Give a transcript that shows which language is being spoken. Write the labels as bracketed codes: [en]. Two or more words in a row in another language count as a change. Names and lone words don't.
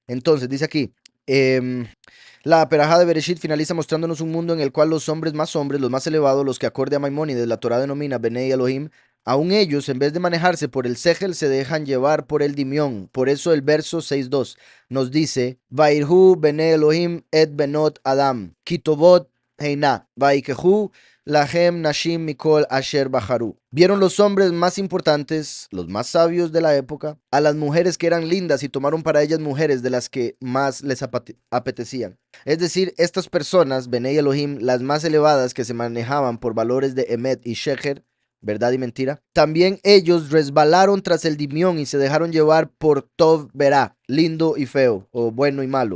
[es] Entonces dice aquí, la Perajá de Bereshit finaliza mostrándonos un mundo en el cual los hombres, los más elevados, los que acorde a Maimónides, la Torá denomina [he] בני אלהים, [es] aún ellos, en vez de manejarse por el Segel, se dejan llevar por el Dimión. Por eso el verso 6.2 nos dice, [he] ויראו בני האלהים את בנות האדם כי טבת הנה ויקחו להם נשים מכל אשר בחרו. [es] Vieron los hombres más importantes, los más sabios de la época, a las mujeres que eran lindas y tomaron para ellas mujeres de las que más les apetecían. Es decir, estas personas, [he] בני אלהים, [es] las más elevadas que se manejaban por valores de Emet y Shecher, verdad y mentira, también ellos resbalaron tras el Dimión y se dejaron llevar por [he] טוב ורע, [es] lindo y feo, o bueno y malo.